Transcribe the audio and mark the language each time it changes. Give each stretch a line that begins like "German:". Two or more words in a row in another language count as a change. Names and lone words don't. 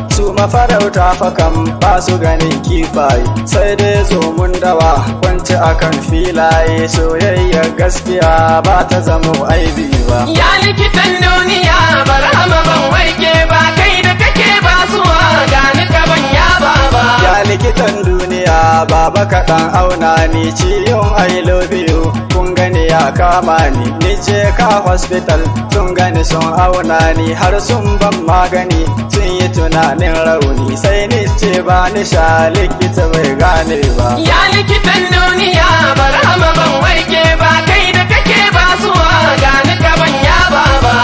Hausa: Su mafarauta fa kam ba su ganin kifaye, sai dai zomun dawa kwance a kan filaye. Soyayya gaskiya ba ta zamo aibi ba. Ya likitan duniya, barhama ban warke ba, kai da kake basuwa, ga ni ka ban yaba ba. Ya likitan duniya, baba ka ɗan auna ni, ciwon
English: I love you,
Hausa: kun gani ya kama ni. Ni je ka hospital, Sun gani sun auna ni har sun ban magani, sun yi tunanin rauni, sai ni ce ba ni sha likita bai gane ba. Ya likitan duniya, barhama ban warke ba, kai da kake basuwa, gani ka ban yaba ba.